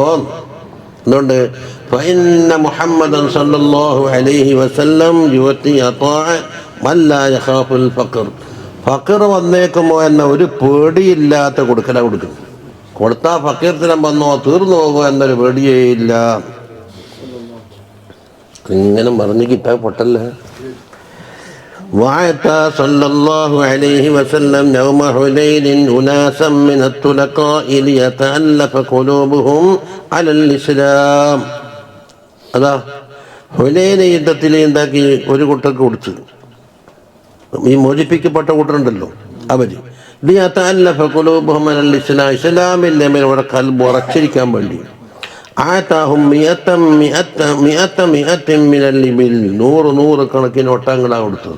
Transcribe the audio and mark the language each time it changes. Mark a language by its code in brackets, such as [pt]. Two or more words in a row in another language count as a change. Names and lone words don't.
[ar] അതുകൊണ്ട് فإن محمدا صلى الله عليه وسلم يعطي عطاء من لا يخاف الفقر. [ml] ഫഖർ വന്നേക്കുമോ എന്ന ഒരു പേടിയില്ലാത്ത കൊടുക്കല കൊടുക്കും. കൊടുത്താൽ ഫക്കീർത്തനം വന്നോ തീർന്നു പോകുമോ എന്നൊരു പേടിയേ ഇല്ല. ഇങ്ങനെ പറഞ്ഞ് കിട്ടാൻ പൊട്ടല്ലേ. [ar] وأعطى صلى الله عليه وسلم يوم حنين أناسا من الطلقاء ليتألف قلوبهم على الإسلام. [ml] അതാ ഹുനൈൻ യുദ്ധത്തിൽ എന്താക്കി ഒരു കൂട്ടർക്ക് കൊടുത്തു. ഈ മോചിപ്പിക്കപ്പെട്ട കൂട്ടരുണ്ടല്ലോ അവർ ഇസ്ലാമിൻ്റെ മേൽ അവിടെ കൽബ് ഉറച്ചിരിക്കാൻ വേണ്ടി നൂറ് കണക്കിന് ഒട്ടങ്ങളാണ് കൊടുത്തത്.